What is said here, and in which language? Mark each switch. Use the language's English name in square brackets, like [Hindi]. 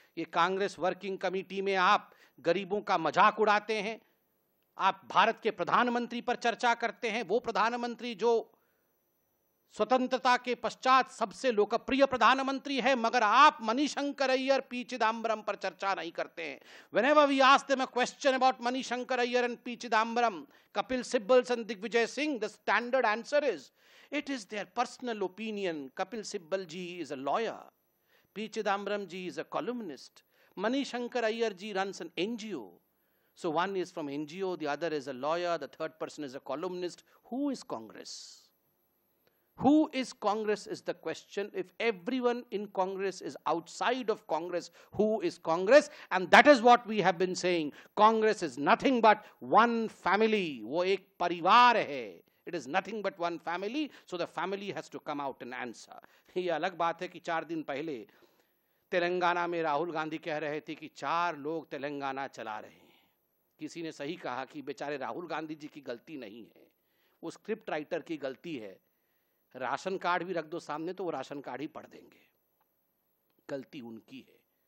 [Hindi] ये Congress working committee में आप गरीबों का मजाक उड़ाते हैं, आप भारत के प्रधानमंत्री पर चर्चा करते हैं, वो प्रधानमंत्री जो स्वतंत्रता के पश्चात सबसे लोकप्रिय प्रधानमंत्री है, मगर आप मणिशंकर अय्यर, पी चिदम्बरम पर चर्चा नहीं करते हैं। [English] Whenever we ask them a question about Manishankar Ayyar and P. Chidambaram, Kapil Sibal and Digvijay Singh, the standard answer is, it is their personal opinion. Kapil Sibal ji is a lawyer. P. Chidambaram ji is a columnist. Manishankar Ayyar ji runs an NGO. So one is from NGO, the other is a lawyer, the third person is a columnist. Who is Congress? Who is Congress is the question. If everyone in Congress is outside of Congress, who is Congress? And that is what we have been saying. Congress is nothing but one family. [Hindi] वो एक परिवार है. [English] It is nothing but one family. So the family has to come out and answer. [Hindi] ये अलग बात है कि 4 दिन पहले तेलंगाना में राहुल गांधी कह रहे थे कि 4 लोग तेलंगाना चला रहे हैं। किसी ने सही कहा कि बेचारे राहुल गांधी जी की गलती नहीं है, वो स्क्रिप्ट राइटर की गलती है। राशन कार्ड भी रख दो सामने तो वो राशन कार्ड ही पढ़ देंगे, गलती उनकी है।